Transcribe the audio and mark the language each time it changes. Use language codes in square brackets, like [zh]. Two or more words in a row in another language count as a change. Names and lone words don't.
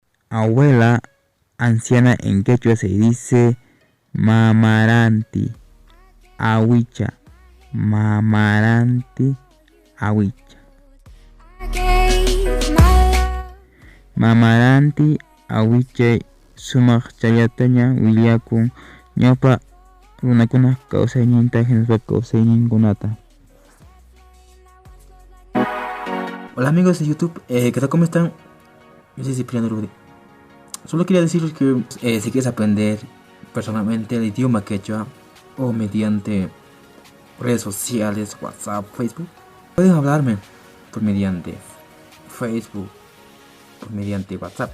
[es] abuela anciana en quechua se dice [qu] mamaranti awicha. Mamaranti awicha. Mamaranti awicha sumaq chayataña willakun ñawpa runakuna kawsayninta hinaspa kawsayninkunata. [es] Hola amigos de YouTube, ¿qué tal? ¿Cómo están? Yo soy Cipriano Rudy. Solo quería decirles que si quieres aprender personalmente el idioma quechua o mediante redes sociales, WhatsApp, Facebook, pueden hablarme por mediante Facebook, por mediante WhatsApp.